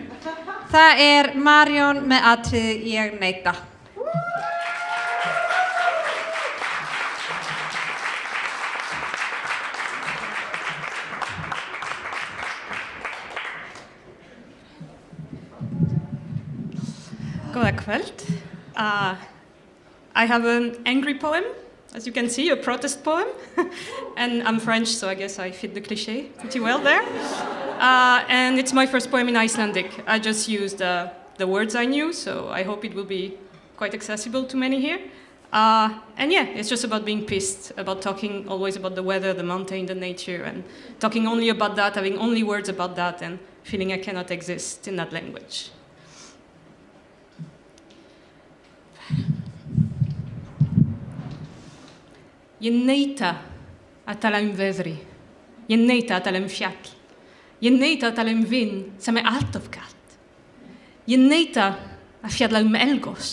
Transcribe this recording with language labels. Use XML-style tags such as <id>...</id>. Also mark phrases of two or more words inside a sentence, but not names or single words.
<is>Það er Marjón með atriðið Ég neita. Góða kvöld.</is> <en>I have an angry poem, as you can see, a protest poem. And I'm French, so I guess I fit the cliché pretty well there. And it's my first poem in Icelandic. I just used the words I knew, so I hope it will be quite accessible to many here. And yeah, it's just about being pissed, about talking always about the weather, the mountain, the nature, and talking only about that, having only words about that, and feeling I cannot exist in that language.</en> <is>Ég neita að tala veðri. Ég neita að tala fjall. Ég neita að tala vind sem allt of kalt. Ég neita að fjalla eldgos.</is>